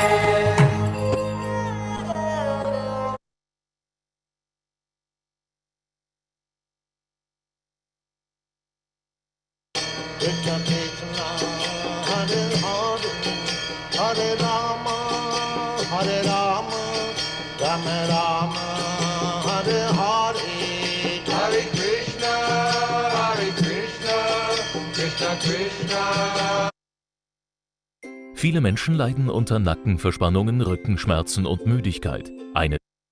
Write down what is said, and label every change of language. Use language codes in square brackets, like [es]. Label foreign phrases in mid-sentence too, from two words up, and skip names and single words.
[sa] Hare Rama, Rama Rama, Hare Hare. Hare Krishna, Krishna Krishna. [de] Viele Menschen leiden unter Nackenverspannungen, Rückenschmerzen und Müdigkeit. Eine